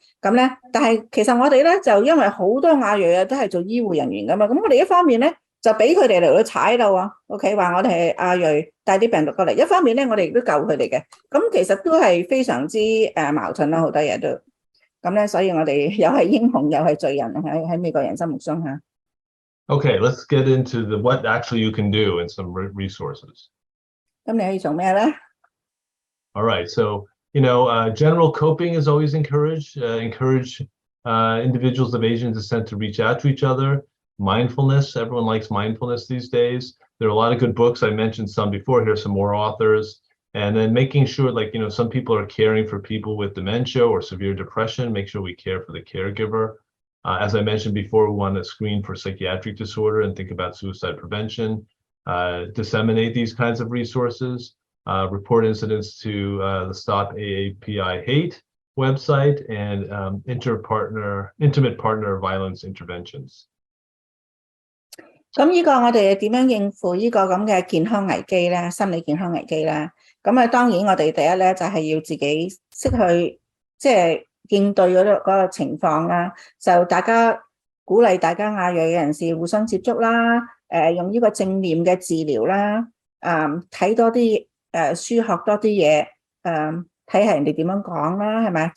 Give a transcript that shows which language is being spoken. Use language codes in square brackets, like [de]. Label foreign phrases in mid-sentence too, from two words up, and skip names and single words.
[yue] 咁咧，但係其實我哋咧就因為好多亞裔都係做醫護人員噶嘛，咁我哋一方面咧就俾佢哋嚟到踩到啊 ，OK 話我哋係亞裔帶啲病毒過嚟，一方面咧我哋亦都救佢哋嘅，咁其實都係非常之矛盾啦，好多嘢都，咁咧所以我哋又係英雄又係罪人喺美國人心目中嚇。 [en] Okay, let's get into what actually you can do and some resources. [yue] 咁你可以做咩咧 [en] All right, so general coping is always encouraged. Encourage individuals of Asian descent to reach out to each other. Mindfulness, everyone likes mindfulness these days. There are a lot of good books. I mentioned some before. Here's some more authors. And then making sure, some people are caring for people with dementia or severe depression. Make sure we care for the caregiver. As I mentioned before, we want to screen for psychiatric disorder and think about suicide prevention. Disseminate these kinds of resources. Report incidents to the Stop AAPI Hate website and intimate partner violence interventions. [yue] 咁呢個我哋點樣應付呢個咁嘅健康危機咧？心理健康危機咧？咁當然我哋第一咧就係要自己識去即係應對嗰個情況啦。就大家鼓勵大家亞裔嘅人士互相接觸啦，用呢個正念嘅治療啦，睇多啲書學多啲嘢，睇下人哋點樣講啦，係咪？